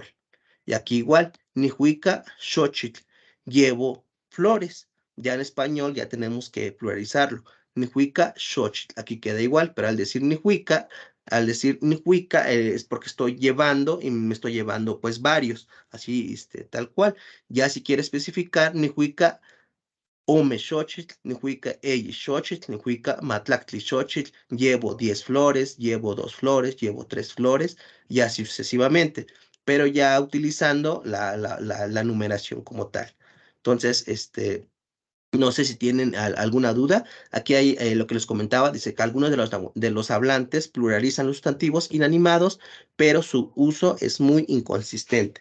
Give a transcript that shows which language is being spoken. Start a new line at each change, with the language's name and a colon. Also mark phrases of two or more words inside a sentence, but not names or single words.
Spanish: Y aquí igual,
Nahuatl languages: nihuica xochitl,
Spanish: llevo flores. Ya en español ya tenemos que pluralizarlo.
Nahuatl languages: Nihuica xochitl,
Spanish: aquí queda igual, pero al decir nihuica es porque estoy llevando y me estoy llevando pues varios, así tal cual. Ya si quiere especificar,
Nahuatl languages: nihuica ome xochitl, nihuica eyi xochitl, nihuica matlactli xochitl,
Spanish: llevo 10 flores, llevo 2 flores, llevo 3 flores, y así sucesivamente, pero ya utilizando la numeración como tal. Entonces, no sé si tienen alguna duda. Aquí hay lo que les comentaba, dice que algunos de los hablantes pluralizan los sustantivos inanimados, pero su uso es muy inconsistente.